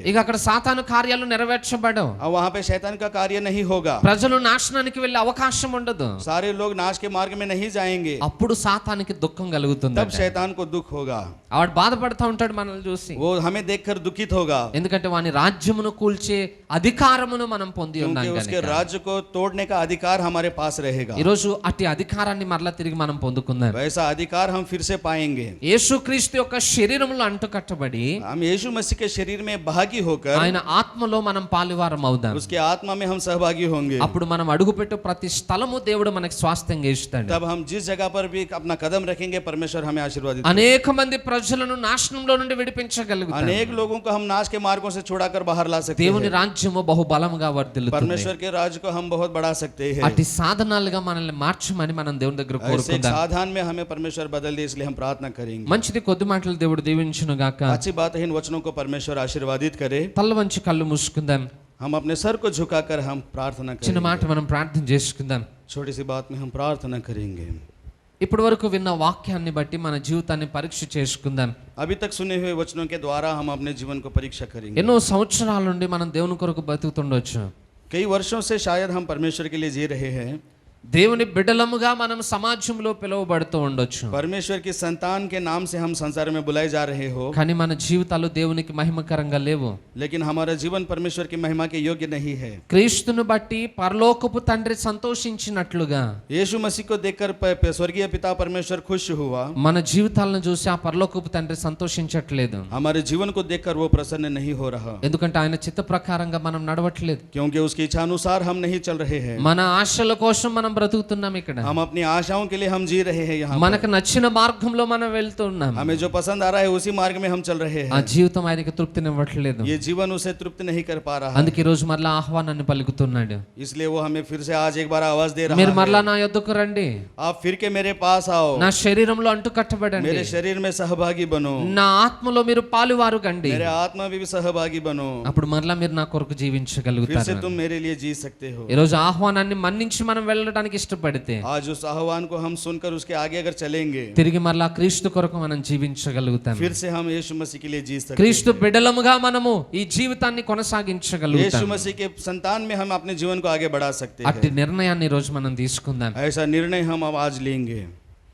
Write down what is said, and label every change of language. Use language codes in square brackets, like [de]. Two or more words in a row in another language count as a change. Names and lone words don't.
[te] ఇక అక్కడ సాతాను కార్యాలు నెరవేర్చబడవు. [hi] अब वहां पे शैतान का कार्य नहीं होगा, [te] ప్రజలు నాశనానికి వెళ్ళే అవకాశం ఉండదు. [hi] सारे लोग नाश के मार्ग में नहीं जाएंगे, [te] అప్పుడు సాతానికి దుఃఖం కలుగుతుంది. [hi] तब शैतान को दुख होगा, [te] ఆవిడ బాధపడతా ఉంటాడు మనల్ని చూసి. [hi] वो हमें देखकर दुखित होगा, [te] ఎందుకంటే వాని రాజ్యమును కూల్చే అధికారమును మనం పొంది ఉన్నాం [hi] क्योंकि उसके [te] కనుక. [hi] राज्य को तोड़ने का अधिकार हमारे पास रहेगा। [te] ఈరోజు అట్టి అధికారం అధికారాన్ని మరలా తిరిగి మనం పొందుకుందాం. [hi] वैसा अधिकार हम फिर से पाएंगे. [te] యేసుక్రీస్తు యొక్క శరీరంలో అంటుకట్టబడి [hi] हम यीशु मसीह के शरीर में भागी होकर [te] ఆయన ఆత్మలో మనం పాలువారం అవుదాం. [hi] उसके आत्मा में हम सहभागी होंगे. [te] అప్పుడు మనం అడుగుపెట్టు ప్రతి స్థలము దేవుడు మనకి స్వాస్థ్యంగా ఇస్తాడు. [hi] तब हम जिस जगह पर भी अपना कदम रखेंगे परमेश्वर हमें आशीर्वादित [te] అనేక మంది ప్రజలను నాశనంలో నుండి విడిపించగలుగుతాడు. [hi] अनेक लोगों को हम नाश के मार्गों से छुड़ाकर बाहर ला सकते [te] దేవుని [hi] हैं. [te] రాజ్యము బహుబలముగా వర్ధిల్లుతుంది. [hi] परमेश्वर के राज्य को हम बहुत बढ़ा सकते हैं. [te] అట్టి సాధనాలుగా మనల్ని మార్చమని మనం దేవుని దగ్గర [hi] ऐसे एक [te] కోరుకుందాం. [hi] साधन में हमें परमेश्वर बदल दे, इसलिए हम प्रार्थना करेंगे. [te] మంచిది, కొద్ది మాటలు దేవుడు దీవించును గాక. [hi] अच्छी बात है, इन वचनों को परमेश्वर आशीर्वादित करे. [te] తల్ల వంచి కళ్ళు మూసుకుందాం. [hi] हम अपने सर को झुकाकर हम प्रार्थना [te] చిన్న మాట [hi] करेंगे. [te] మనం ప్రార్థన చేసుకుందాం. [hi] छोटी सी बात में हम प्रार्थना करेंगे. [te] ఇప్పటి వరకు విన్న వాక్యాన్ని బట్టి మన జీవితాన్ని పరీక్ష చేసుకుందాం. [hi] अभी तक सुने हुए वचनों के द्वारा हम अपने जीवन को परीक्षा करेंगे. [te] ఎన్నో సంవత్సరాల నుండి మనం దేవుని కొరకు బతుకుతుండొచ్చు. [hi] कई वर्षों से शायद हम परमेश्वर के लिए जी रहे हैं. [te] దేవుని బిడ్డలముగా మనం సమాజంలో పిలువబడుతూ ఉండొచ్చు. [hi] परमेश्वर की संतान के नाम से हम संसार में बुलाए जा रहे हो, [te] కానీ మన జీవితాలు దేవునికి మహిమకరంగా లేవు. [hi] लेकिन हमारा जीवन परमेश्वर की महिमा के योग्य नहीं है. [te] క్రీస్తును బట్టి పరలోకపు తండ్రి సంతోషించినట్లుగా [hi] यीशु मसीह को देखकर स्वर्गीय पिता परमेश्वर खुश हुआ. [te] మన జీవితాలను చూసి ఆ పరలోకపు తండ్రి సంతోషించట్లేదు. [hi] हमारे जीवन को देखकर वो प्रसन्न नहीं हो रहा, [te] ఎందుకంటే ఆయన చిత్త ప్రకారంగా మనం నడవట్లేదు. [hi] क्योंकि उसकी इच्छा अनुसार हम नहीं चल रहे हैं. [te] మన ఆశల కోసం మనం బ్రతుకుతున్నాం. ఇక్కడ [hi] हम अपनी आशाओं के लिए हम जी रहे हैं. यहाँ [te] మనకు నచ్చిన మార్గంలో మనం వెళ్తున్నాం. [hi] हमें जो पसंद आ रहा है उसी मार्ग में हम चल रहे [te] ఆ [hi] हैं. [te] జీవితం ఆయనకి తృప్తినివ్వట్లేదు. [hi] ये जीवन उसे तृप्त नहीं कर पा रहा, [te] అందుకే ఈ రోజు మరలా ఆహ్వానాన్ని పలుకుతున్నాడు. [hi] इसलिए वो हमें फिर से आज एक बार आवाज दे [te] మీరు [hi] रहा [te] మరలా [hi] है. [te] నా యొద్దకు రండి, [hi] आप फिर के मेरे पास आओ, [te] నా శరీరంలో అంటు కట్టబడండి, [hi] मेरे शरीर में सहभागी बनो, [te] నా ఆత్మలో మీరు పాలువారు కండి. [hi] मेरे आत्मा में भी सहभागी बनो. [te] అప్పుడు మరలా మీరు నా కొరకు [hi] फिर से [te] జీవించగలుగుతారు. [hi] तुम मेरे लिए जी सकते हो. [te] ఈ రోజు ఆహ్వానాన్ని మన్నించి మనం వెళ్ళడానికి ఇష్టపడితే [hi] आज उस आह्वान को हम सुनकर उसके आगे अगर चलेंगे, [te] తిరిగి మరలా క్రీస్తు కొరకు మనం జీవించగలుగుతాం. [hi] फिर से हम यीशु मसीह के लिए जी सकते [te] క్రీస్తు [hi] हैं. [te] బిడ్డలముగా మనము ఈ జీవితాన్ని కొనసాగించగలుగుతాం. [hi] यीशु मसीह के संतान में हम अपने जीवन को आगे बढ़ा सकते [te] అట్టి [hi] हैं. [te] నిర్ణయాన్ని ఈ రోజు మనం తీసుకుందాం. [hi] ऐसा निर्णय हम अब आज लेंगे.